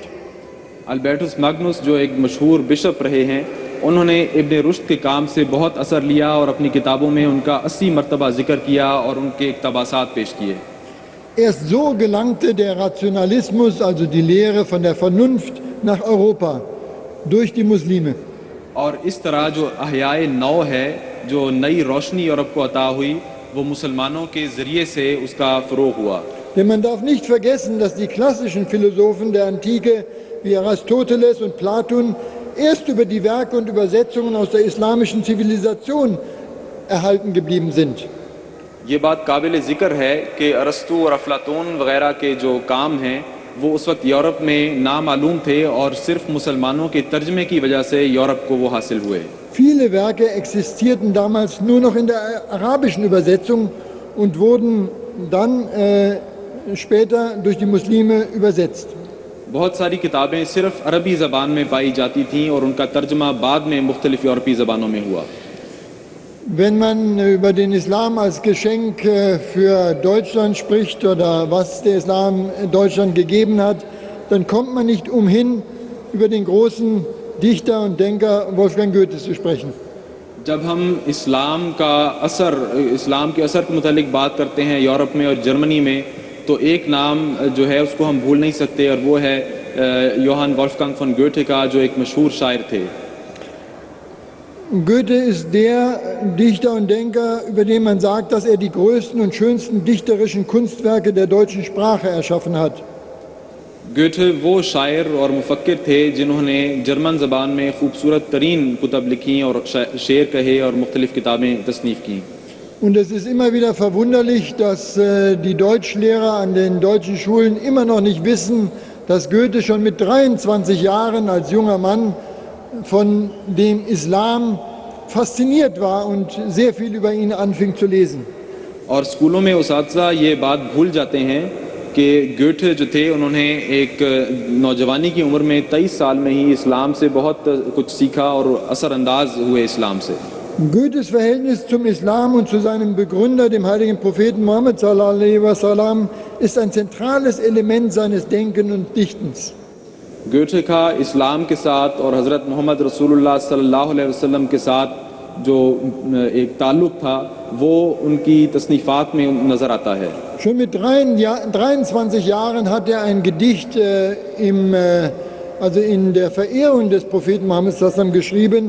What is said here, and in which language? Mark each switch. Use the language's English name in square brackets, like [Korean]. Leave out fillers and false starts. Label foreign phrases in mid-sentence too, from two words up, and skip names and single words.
[Urdu] البرٹس میگنس جو ایک مشہور بشپ رہے ہیں، انہوں نے ابن رشد کے کام سے بہت اثر لیا اور اپنی کتابوں میں ان کا 80 مرتبہ ذکر کیا اور ان کے اقتباسات پیش کیے. [German] Erst so gelangte der Rationalismus, also die Lehre von der Vernunft, nach Europa durch die Muslime. [Urdu] اور اس طرح جو احیائے نو ہے، جو نئی روشنی یورپ کو عطا ہوئی، وہ مسلمانوں کے ذریعے سے اس کا فروغ ہوا. [German] Denn man darf nicht vergessen, dass die klassischen Philosophen der Antike wie Aristoteles und Platon erst über die Werke und Übersetzungen aus der islamischen Zivilisation erhalten geblieben sind. [Urdu] یہ بات قابل ذکر ہے کہ ارسطو اور افلاطون وغیرہ کے جو کام ہیں وہ اس وقت یورپ میں نامعلوم تھے اور صرف مسلمانوں کے ترجمے کی وجہ سے یورپ کو وہ حاصل ہوئے. [German] Viele Werke existierten damals nur noch in der arabischen Übersetzung und wurden dann später durch die Muslime übersetzt. [Urdu] بہت ساری کتابیں صرف عربی زبان میں پائی جاتی تھیں اور ان کا ترجمہ بعد میں مختلف یورپی زبانوں میں ہوا. [German] Wenn man über den Islam als Geschenk für Deutschland spricht oder was der Islam Deutschland gegeben hat, dann kommt man nicht umhin, über den großen Dichter und Denker Wolfgang Goethe zu sprechen. [Urdu] جب ہم اسلام کے اثر کے متعلق بات کرتے ہیں یورپ میں اور جرمنی میں، تو ایک نام جو ہے اس کو ہم بھول نہیں سکتے اور وہ ہے یوہان وولفگانگ فون گوئٹے کا، جو ایک مشہور شاعر تھے. [German] Goethe ist der Dichter und Denker, über den man sagt, dass er die größten und schönsten dichterischen Kunstwerke der deutschen Sprache erschaffen hat. [Urdu] گوئٹے وہ شاعر اور مفکر تھے جنہوں نے جرمن زبان میں خوبصورت ترین کتب لکھیں اور شعر کہے اور مختلف کتابیں تصنیف کیں. [German] Und es ist immer wieder verwunderlich, dass die Deutschlehrer an den deutschen Schulen immer noch nicht wissen, dass Goethe schon mit 23 Jahren als junger Mann von dem Islam fasziniert war und sehr viel über ihn anfing zu lesen. [Urdu] اور سکولوں میں اساتذہ یہ بات بھول جاتے ہیں کہ گوئٹے جو تھے انہوں نے ایک نوجوانی کی عمر میں 23 سال میں ہی اسلام سے بہت کچھ سیکھا اور اثرانداز ہوئے اسلام سے. [German] Goethes Verhältnis zum Islam und zu seinem Begründer, dem heiligen Propheten Muhammad [Arabic] صلى الله عليه وسلم, [German] ist ein zentrales Element seines Denkens und Dichtens. [Urdu] گوئٹے کا اسلام کے ساتھ اور حضرت محمد رسول اللہ [Arabic] صلى الله عليه وسلم [Urdu] کے ساتھ جو ایک تعلق تھا وہ ان کی تصنیفات میں نظر آتا ہے. [German] Schon mit 23 Jahren hat er ein Gedicht also in der Verehrung des Propheten Muhammad [Arabic] صلى الله عليه وسلم [German] geschrieben.